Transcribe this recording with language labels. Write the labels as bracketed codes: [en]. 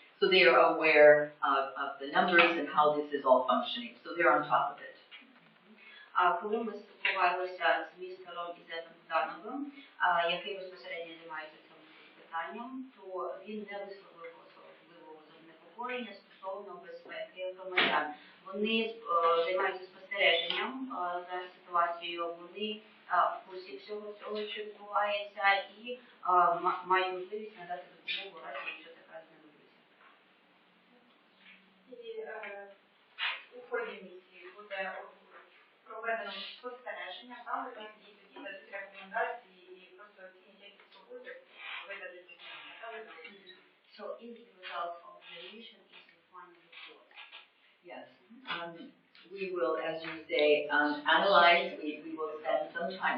[en] So they are aware of the numbers and how this is all functioning. So they're on top of it. [uk] Коли ми спілкувалися з містером Ізетом Дановим, який безпосередньо займається цим питанням, то він не висловив особливого занепокоєння стосовно безпеки громадян. Вони займаються спостереженням за ситуацією, вони в курсі всього цього, що відбувається, і мають можливість надати допомогу, разі, якщо така знадобиться. І у ході місії буде проведено спостереження, саме там тоді дадуть рекомендації і просто оцінять, які свободи видадуть документи. [en] So in the result of the mission is the final report. Yes. We will, as you say, analyze. We will spend some time.